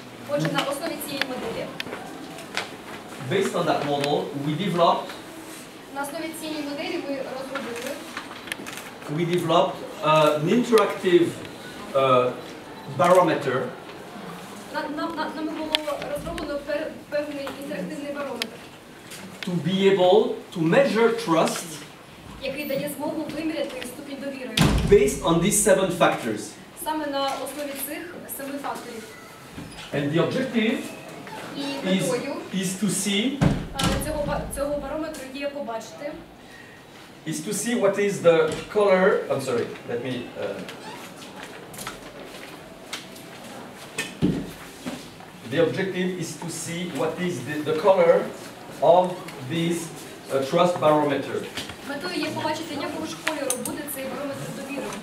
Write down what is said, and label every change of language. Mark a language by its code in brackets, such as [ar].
[uk] Отже, на основі цієї моделі, [en] we developed [uk] на основі цієї моделі ми [en] an [uk] розробили [en] interactive barometer [uk] Нами було розроблено певний інтерактивний барометр, [en] to be able to measure trust [uk] який дає змогу виміряти ступінь довіри. [en] based on these 7 factors. [uk] Саме на основі цих 7 факторів. [en] And the objective [uk] І метою [en] is to see [uk] цього барометру є побачити, [en] is to see what is the color. I'm sorry. Let me. The objective is to see what is the color of this trust barometer. [uk] Метою є побачити, якого ж кольору буде цей барометр довіри.